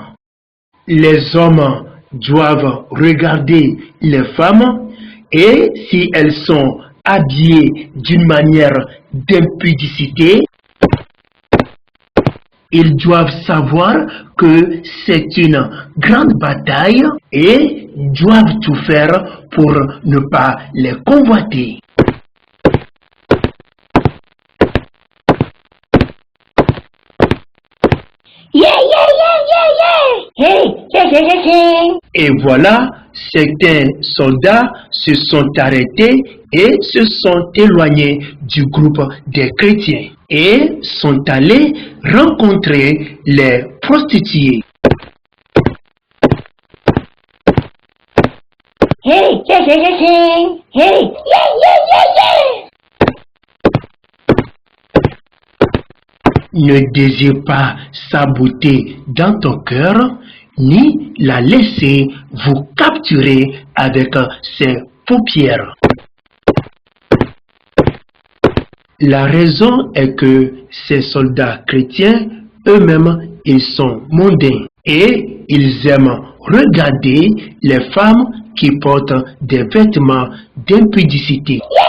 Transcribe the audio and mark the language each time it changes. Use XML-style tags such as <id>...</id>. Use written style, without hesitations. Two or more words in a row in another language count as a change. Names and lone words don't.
<fr>Les hommes doivent regarder les femmes et si elles sont habillées d'une manière d'impudicité, ils doivent savoir que c'est une grande bataille et doivent tout faire pour ne pas les convoiter.</fr> <en>Yeah, yeah, yeah, yeah, yeah! Hey, yeah, yeah, yeah, yeah!</en> <fr>Et voilà, certains soldats se sont arrêtés et se sont éloignés du groupe des chrétiens et sont allés rencontrer les prostituées.</fr> <en>Hey, yeah, yeah, yeah, yeah! Hey, yeah, yeah, yeah, yeah!</en> <fr>ne désire pas sa beauté dans ton cœur, ni la laisser vous capturer avec ses paupières. La raison est que ces soldats chrétiens, eux-mêmes, ils sont mondains et ils aiment regarder les femmes qui portent des vêtements d'impudicité.</fr>